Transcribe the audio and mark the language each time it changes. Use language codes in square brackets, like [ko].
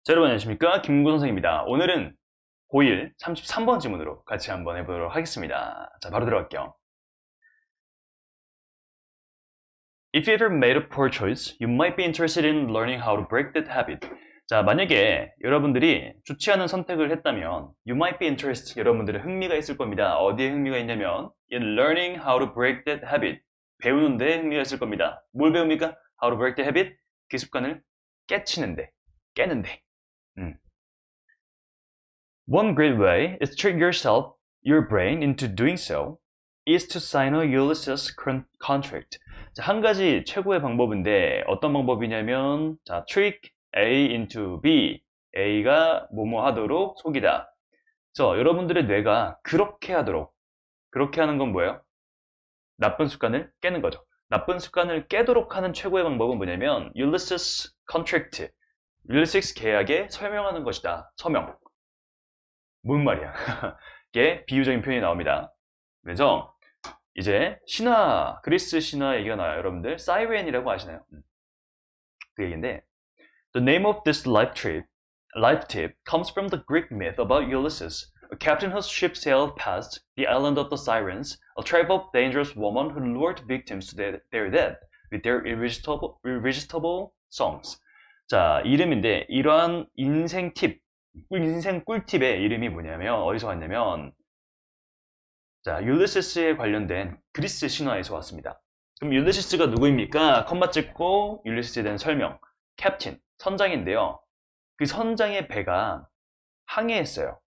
[ko] 자, 여러분 안녕하십니까? 김구 선생입니다. 오늘은 고1 33번 지문으로 같이 한번 해보도록 하겠습니다. 자, 바로 들어갈게요. [en] If you ever made a poor choice, you might be interested in learning how to break that habit. [ko] 자, 만약에 여러분들이 좋지 않은 선택을 했다면 [en] you might be interested, [ko] 여러분들의 흥미가 있을 겁니다. 어디에 흥미가 있냐면 [en] in learning how to break that habit. [ko] 배우는 데 흥미가 있을 겁니다. 뭘 배웁니까? [en] How to break the habit? [ko] 그 습관을 깨치는데, 깨는데. [en] One great way is to trick your brain into doing so is to sign a Ulysses contract. [ko] 자, 한 가지 최고의 방법인데 어떤 방법이냐면 자, [en] trick A into B. [ko] A가 뭐뭐 하도록 속이다. 그래서 여러분들의 뇌가 그렇게 하도록 그렇게 하는 건 뭐예요? 나쁜 습관을 깨는 거죠. 나쁜 습관을 깨도록 하는 최고의 방법은 뭐냐면 Ulysses contract. 율리시스 계약에 서명하는 것이다. 서명. 뭔 말이야? 이게 비유적인 표현이 나옵니다. 그래서 이제 신화, 그리스 신화 얘기가 나와요. 여러분들 사이렌이라고 아시나요? 그 얘기인데 [en] The name of this life tip comes from the Greek myth about Ulysses, a captain whose ship sailed past the island of the Sirens, a tribe of dangerous women who lured victims to their death with their irresistible songs. [ko] 자, 이름인데 이러한 인생 꿀팁의 이름이 뭐냐면 어디서 왔냐면 자, 율리시스에 관련된 그리스 신화에서 왔습니다. 그럼 율리시스가 누구입니까? 컴마 찍고 율리시스에 대한 설명. 캡틴, 선장인데요. 그 선장의 배가 항해했어요.